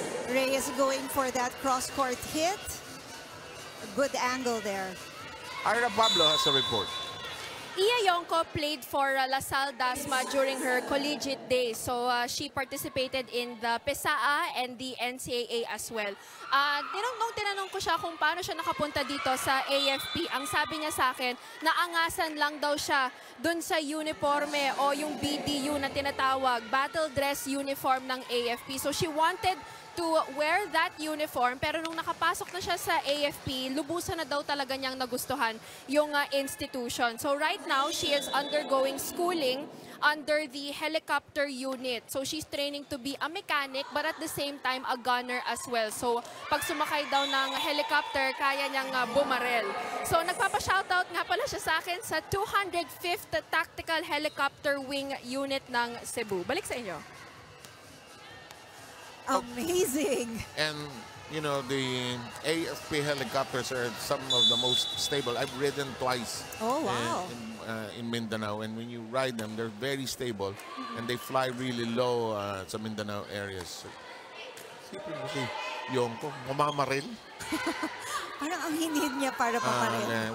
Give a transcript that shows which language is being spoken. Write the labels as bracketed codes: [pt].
[en] Reyes going for that cross-court hit. A good angle there. Ira Pablo has a report. Iya Yonko played for LaSalle Dasma during her collegiate days. So she participated in the PESAA and the NCAA as well. [tl] Nung tinanong ko siya kung paano siya nakapunta dito sa AFP, ang sabi niya sa akin, naangasan lang daw siya dun sa uniforme o yung BDU na tinatawag, battle dress uniform ng AFP. [en] So she wanted to wear that uniform, [tl] pero nung nakapasok na siya sa AFP, lubusan na daw talaga niyang nagustuhan yung institution. [en] So right now, she is undergoing schooling under the helicopter unit. So she's training to be a mechanic, but at the same time, a gunner as well. [tl] So pag sumakay daw ng helicopter, kaya niyang bumarel. So nagpapa-shoutout nga pala siya sa akin sa 205th Tactical Helicopter Wing Unit ng Cebu. Balik sa inyo. [en] Amazing. And you know, the AFP helicopters are some of the most stable. I've ridden twice. Oh, wow. In Mindanao, and when you ride them, they're very stable, and they fly really low [tl] sa Mindanao areas. [en] So, [tl] sipin mo si Yongko, mamamaril. Parang ang hinhin niya para pamaril.